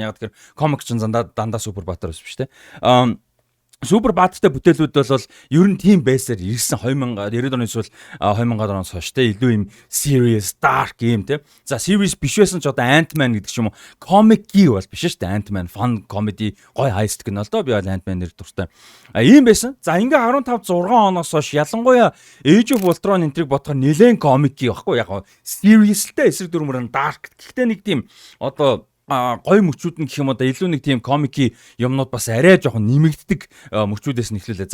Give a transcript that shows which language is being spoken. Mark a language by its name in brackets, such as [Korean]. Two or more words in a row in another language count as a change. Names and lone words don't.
[Mongolian] Яг тэгэхээр комик ч дандаа супер баатар биш те. Супер баатартай бүтээлүүд бол ер нь тийм байсаар ирсэн 90-ад оны эсвэл 2000-ад оноос хойш те илүү юм [English] serious dark [Mongolian] юм те. За serious биш байсан ч одоо Ant-Man гэдэг ч юм уу комики бол биш шүү дээ. Ant-Man [English] fun comedy [Mongolian] гой heist кино л доо би бол Ant-Man нэр дуртай. Ийм байсан. За ингээ 15 6 оноос хойш ялангуяа Age of Ultron энтриг бодохоор нэлээд комики байхгүй яг seriousтэй эсрэг дүрмээр dark. Гэхдээ нэг тийм одоо гой мөчүүд нь гэх юм одоо илүү нэг тийм комики юмнууд бас арай жоохон нэмэгддэг мөчүүдээс нь эхлүүлээ.